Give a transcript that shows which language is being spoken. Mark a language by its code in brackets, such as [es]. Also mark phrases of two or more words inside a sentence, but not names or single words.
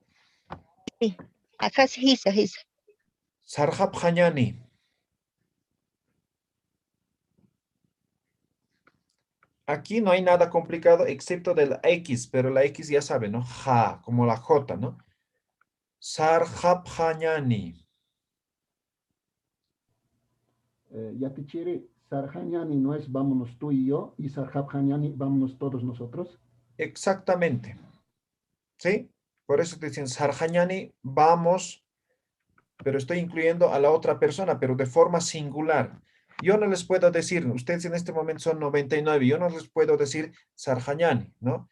[es] Sí, acá sí, sí. Sarjapjañani. Aquí no hay nada complicado excepto de la X, pero la X ya sabe, ¿no? Ja, como la J, ¿no? Sarjapjañani. Yatichiri, Sarjañani no es vámonos tú y yo, y Sarjapjañani vámonos todos nosotros. Exactamente. ¿Sí? Por eso te dicen Sarjañani, vamos, pero estoy incluyendo a la otra persona, pero de forma singular. Yo no les puedo decir, ustedes en este momento son 99, yo no les puedo decir Sarjañani, ¿no?